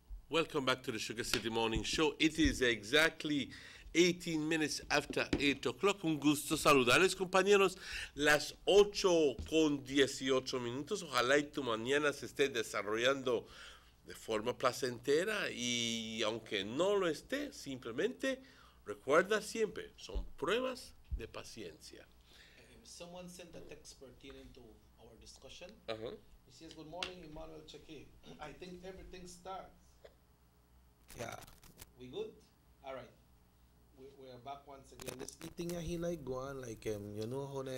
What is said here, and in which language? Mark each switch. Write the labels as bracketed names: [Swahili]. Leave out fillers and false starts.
[English] Welcome back to the Sugar City Morning Show. It is exactly 18 minutes after 8 o'clock. [Spanish] Un gusto saludarles, compañeros. Las 8:18. Ojalá y tu mañana se esté desarrollando de forma placentera y aunque no lo esté, simplemente recuerda siempre, son pruebas de paciencia. [English] Someone sent a text pertaining to our discussion. Uh-huh. He says, "Good morning, Emmanuel Cheque. I think everything starts." Yeah, we good? All right. We're back once again. This thing he like go on like you know how they